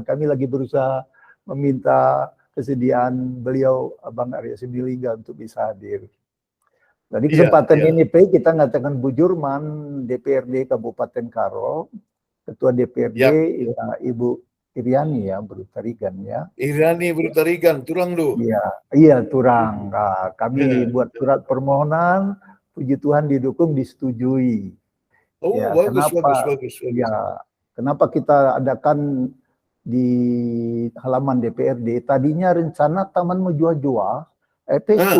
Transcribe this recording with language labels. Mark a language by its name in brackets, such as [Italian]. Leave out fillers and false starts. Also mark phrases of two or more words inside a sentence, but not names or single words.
[Indonesian] Kami lagi berusaha meminta kesediaan beliau Bang Arya Sinulinga untuk bisa hadir. Jadi iya, kesempatan iya. ini P kita ngatakan Bu Jurman DPRD Kabupaten Karo, Ketua DPRD Ya, ya, Ibu Iriani ya Brutarigan ya. Irani Brutarigan, turang lu. Iya, iya Turang. Nah, kami buat surat permohonan, puji Tuhan didukung, disetujui. Oh, Ya, bagus, bagus, kenapa? bagus, bagus. Ya, kenapa kita adakan di halaman DPRD? Tadinya rencana Taman Menjua-Jua, Ah,